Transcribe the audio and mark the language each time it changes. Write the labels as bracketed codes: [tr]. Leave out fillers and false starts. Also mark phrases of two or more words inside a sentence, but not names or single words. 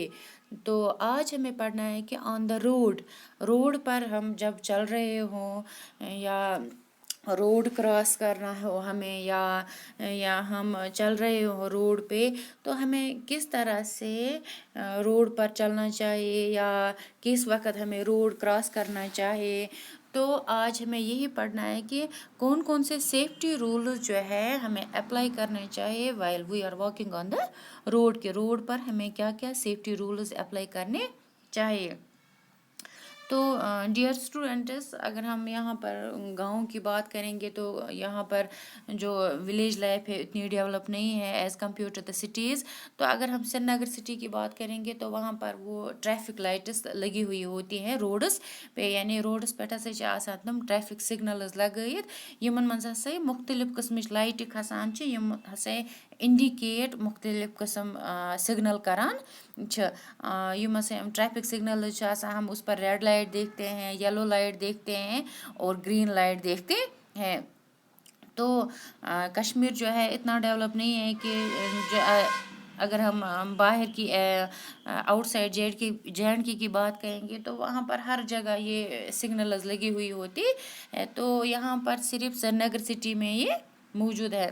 [ur] تو آج ہمیں پڑھنا ہے کہ [en] on the road [ur] پر ہم جب چل رہے ہوں یا [en] road cross [ur] کرنا ہو ہمیں، یا ہم چل رہے ہوں روڈ پہ، تو ہمیں کس طرح سے روڈ پر چلنا چاہیے یا کس وقت ہمیں [en] road cross [ur] کرنا چاہیے۔ تو آج ہمیں یہی پڑھنا ہے کہ کون کون سے [en] safety rules [ur] جو ہے ہمیں اپلائی کرنے چاہیے [en] while we are walking on the road, [ur] کے روڈ پر ہمیں کیا کیا [en] safety rules [ur] اپلائی کرنے چاہیے۔ تو [en] dear students, [ur] اگر ہم یہاں پر گاؤں کی بات کریں گے تو یہاں پر جو [en] village life [ur] ہے اتنی ڈیولپ نہیں ہے [en] as compare to the cities. [ur] تو اگر ہم سری نگر سٹی کی بات کریں گے تو وہاں پر وہ [en] traffic lights [ur] لگی ہوئی ہوتی ہیں روڈس پہ، یعنی روڈس پہ [ks] ہسا آسان تم [en] traffic signals [ks] لگائت یمن من ہسا مختلف قسمچ لائٹہ کھسان یم ہسا انڈیکیٹ مختلف قسم سگنل کران یم ہسا [en] traffic signals [ur] ہم اس پر [en] red light [ur] دیکھتے ہیں، [en] yellow light [ur] دیکھتے ہیں اور [en] green light [ur] دیکھتے ہیں۔ تو کشمیر جو ہے اتنا ڈیولپ نہیں ہے کہ اگر ہم باہر کی [en] outside J and K [ur] کی بات کریں گے تو وہاں پر ہر جگہ یہ سگنلز لگی ہوئی ہوتی ہے، تو یہاں پر صرف سری نگر سٹی میں یہ موجود ہے۔